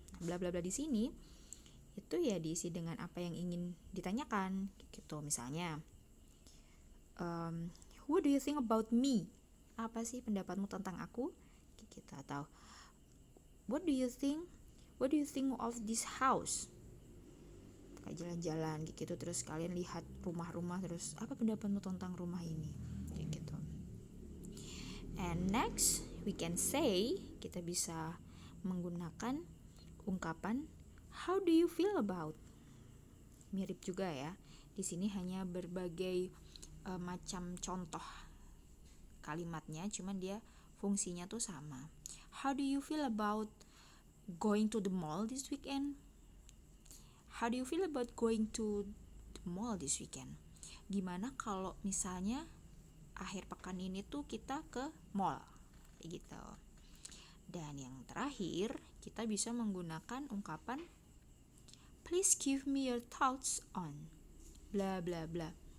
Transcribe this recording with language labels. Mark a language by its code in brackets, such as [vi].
[id] Bla bla bla di sini itu ya diisi dengan apa yang ingin ditanyakan gitu. Misalnya [en] what do you think about me? [id] Apa sih pendapatmu tentang aku? Gitu. [en] Atau what do you think of this house? [id] Kayak jalan-jalan gitu, terus kalian lihat rumah-rumah, terus apa pendapatmu tentang rumah ini? Kayak gitu. [en] And next, we can say, [id] kita bisa menggunakan ungkapan [en] how do you feel about? [id] Mirip juga ya. Di sini hanya berbagai macam contoh kalimatnya, cuman dia fungsinya tuh sama. [en] How do you feel about going to the mall this weekend? How do you feel about going to the mall this weekend? [id] Gimana kalau misalnya akhir pekan ini tuh kita ke mall gitu. Dan yang terakhir, kita bisa menggunakan ungkapan [en] please give me your thoughts on [id] bla bla bla.